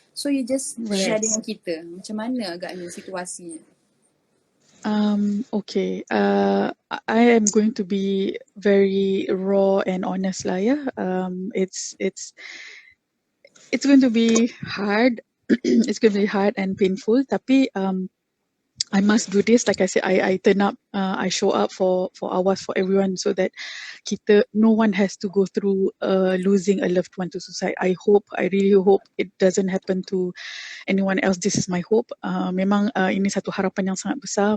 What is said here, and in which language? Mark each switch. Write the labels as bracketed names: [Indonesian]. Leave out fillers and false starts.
[English] So you just share [Malay] dengan kita macam mana agaknya situasinya. [English] Okay. I am going to be very raw and honest lah, yeah. It's going to be hard. It's going to be hard and painful. [Malay] Tapi [English] I must do this. Like I said, I turn up. I show up for ours, for everyone, so that no one has to go through losing a loved one to suicide. I really hope it doesn't happen to anyone else. This is my hope. [Malay] Memang ini satu harapan yang sangat besar.